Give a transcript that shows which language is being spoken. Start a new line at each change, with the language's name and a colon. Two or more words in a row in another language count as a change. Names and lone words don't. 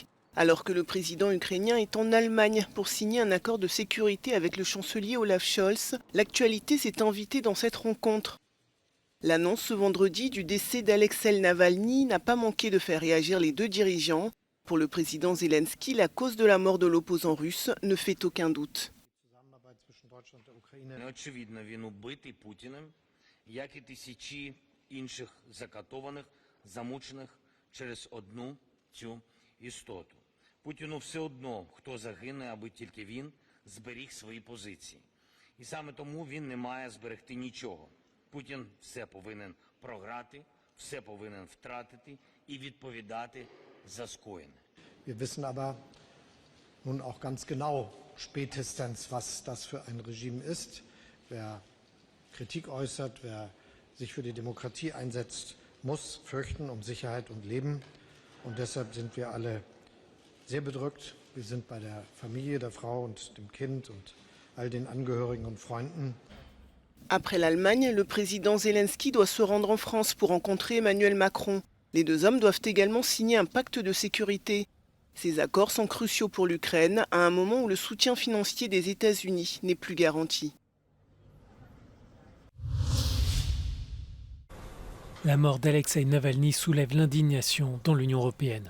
French: Alors que le président ukrainien est en Allemagne pour signer un accord de sécurité avec le chancelier Olaf Scholz, l'actualité s'est invitée dans cette rencontre. L'annonce ce vendredi du décès d'Alexei Navalny n'a pas manqué de faire réagir les deux dirigeants. Pour le président Zelensky, la cause de la mort de l'opposant russe ne fait aucun doute.
Ukrainian: Путіну все одно, хто загине, аби тільки він зберіг свої позиції. І саме тому він не має зберегти нічого. Путін все повинен програти, все повинен втратити і відповідати за скоєне.
German: Wir wissen aber nun auch ganz genau spätestens, was das für ein Regime ist. Wer Kritik äußert, wer sich für die Demokratie einsetzt, muss fürchten um Sicherheit und Leben. Und deshalb sind wir alle sehr bedrückt. Wir sind bei der Familie, der Frau und dem Kind und all den Angehörigen und Freunden.
French: Après l'Allemagne, le président Zelensky doit se rendre en France pour rencontrer Emmanuel Macron. Les deux hommes doivent également signer un pacte de sécurité. Ces accords sont cruciaux pour l'Ukraine à un moment où le soutien financier des États-Unis n'est plus garanti. La mort d'Alexei Navalny soulève l'indignation dans l'Union européenne.